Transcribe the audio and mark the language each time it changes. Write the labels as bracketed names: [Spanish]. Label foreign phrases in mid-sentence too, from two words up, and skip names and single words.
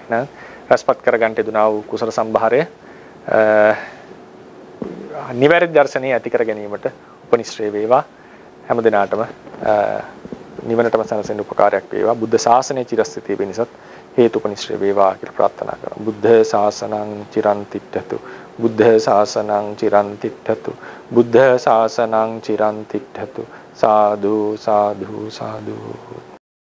[Sinhala] එහෙනම් රසපත් කරගන්න යුතුනා වූ කුසල සම්භාරය නිවැරදි දර්ශනීය ඇති කර ගැනීමට උපනිශ්‍රේ වේවා. හැම දිනාටම නිවනටම සැනසෙන්න උපකාරයක් වේවා. බුද්ධ ශාසනයේ චිරස්ථිතිය වෙනසත් හේතුපනිශ්‍රේ වේවා කියලා ප්‍රාර්ථනා කරමු. [Pali] බුද්ධ ශාසනං චිරන් තිට්ඨතු. බුද්ධ ශාසනං චිරන් තිට්ඨතු. බුද්ධ ශාසනං චිරන් තිට්ඨතු. සාදු සාදු සාදු